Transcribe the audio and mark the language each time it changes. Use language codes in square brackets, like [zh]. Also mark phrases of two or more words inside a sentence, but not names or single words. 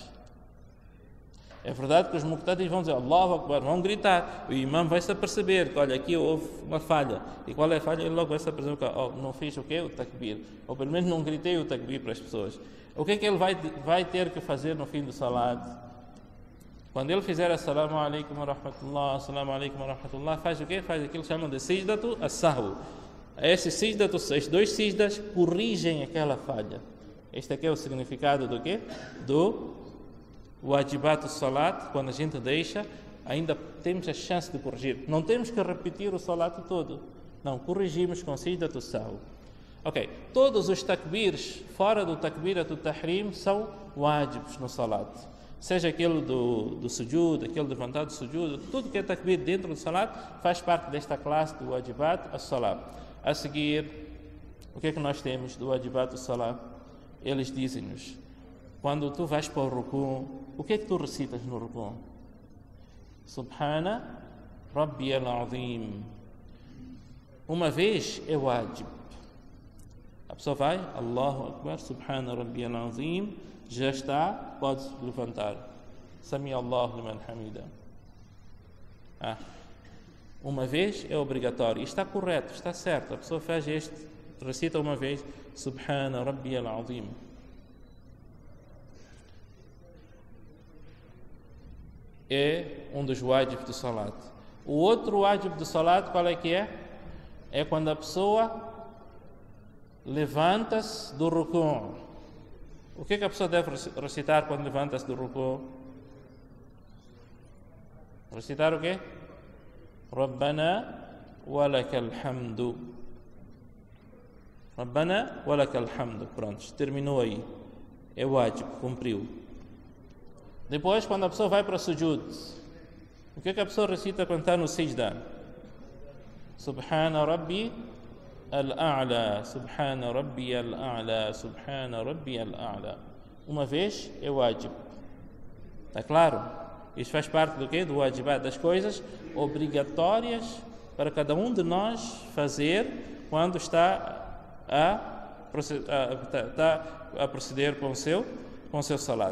[pt] É verdade que os muqtadis vão dizer [ar] الله أكبر, [pt] vão gritar, o imam vai se aperceber que olha, aqui houve uma falha. E qual é a falha? Ele logo vai se aperceber que não fiz o quê? O takbir. Ou pelo menos não gritei o takbir para as pessoas. O que é que ele vai ter que fazer no fim do salat? Quando ele fizer [ar] السلام عليكم و رحمة الله, السلام عليكم و رحمة الله, [pt] faz o quê? Faz aquilo que chamam de [ar] سجدة السهو. [pt] Esses dois sijdas corrigem aquela falha. Este aqui é o significado do quê? Do [ar] واجبات الصلاة. [pt] Quando a gente deixa, ainda temos a chance de corrigir. Não temos que repetir o salat todo. Não, corrigimos com [ar] سجدة السهو. [pt] Ok, todos os takbirs fora do [ar] تكبيرة التحريم [pt] são wajibs no salat. Seja aquele do sujud, aquele de levantar do sujud, tudo que é takbir dentro do salat faz parte desta classe do [ar] واجبات الصلاة. [pt] A seguir, o que é que nós temos do [ar] واجبات الصلاة? [pt] Eles dizem-nos, quando tu vais para o rukun, o que é que tu recitas no rukun? [ar] سبحان ربي العظيم. [pt] Uma vez é wajib. A pessoa vai, [ar] الله أكبر، سبحان ربي العظيم, [pt] já está, pode levantar. [ar] سمع الله لمن حمده. [pt] Uma vez é obrigatório. Está correto, está certo. A pessoa faz recita uma vez, [ar] سبحان ربي العظيم. [pt] É um dos wajib do salat. O outro wajib do salat, qual é que é? é quando a pessoa levanta-se do ruku'. O que a pessoa deve recitar quando levanta-se do ruku'? Recitar o quê? [ar] ربنا ولك الحمد. ربنا ولك الحمد. [pt] Pronto, terminou aí. É wajib, cumpriu. Depois, quando a pessoa vai para o sujud, o que a pessoa recita quando está no sijda? [ar] سبحان ربي الأعلى، سبحان ربي الأعلى، سبحان ربي الأعلى. [pt] Uma vez é wajib. Está claro? Isso faz parte do quê? Do wajibat, das coisas obrigatórias para cada um de nós fazer quando está a proceder com o seu salat.